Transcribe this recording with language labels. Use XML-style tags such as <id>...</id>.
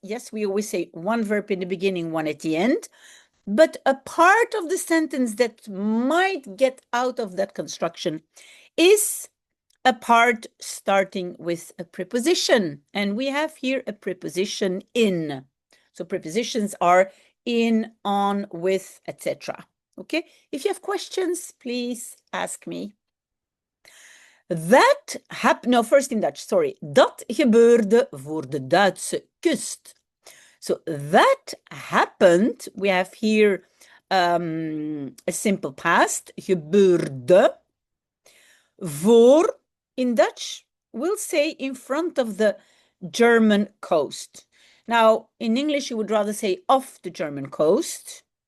<en>Yes, we always say one verb in the beginning, one at the end. But a part of the sentence that might get out of that construction is a part starting with a preposition. And we have here a preposition in. So prepositions are in, on, with, etc. Okay? If you have questions, please ask me. That happened, no, first in Dutch, sorry.</en> <nl>Dat gebeurde voor de Duitse kust.</nl> <en>So that happened, we have here a simple past, gebeurde. Voor, in Dutch, we'll say in front of the German coast. Now, in English, you would rather say off the German coast.</en>